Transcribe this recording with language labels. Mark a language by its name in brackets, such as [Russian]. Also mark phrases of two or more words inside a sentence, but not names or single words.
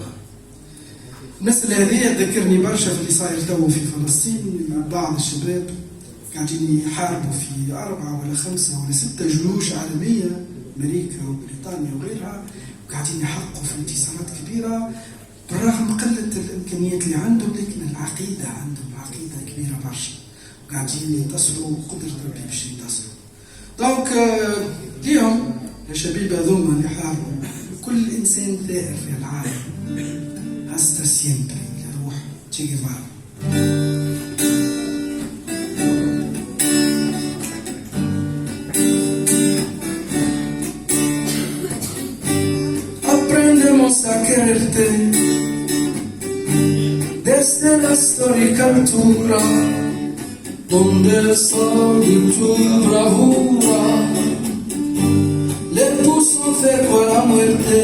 [Arabic] الناس هذه تذكرني برشا في اللي صاير تو في فلسطين، بعض الشباب قاعدين يحاربوا في 4 ولا 5 ولا 6 جيوش عالميه، امريكا وبريطانيا وغيرها، وقاعدين يحققوا في انتصارات كبيره بالرغم قله الامكانيات اللي عندهم، لكن العقيده عندهم عقيده كبيره برشا، وقاعدين ينتصروا وقدره ربي باش ينتصروا. دونك اليوم يا شباب هذوما اللي حاربوا، كل انسان ثائر في العالم [Spanish] hasta siempre [Arabic] لروح تشي جيفارا. [Spanish] Aprendemos a quererte desde la histórica altura, donde el sol de tu bravura le puso cerco a la muerte.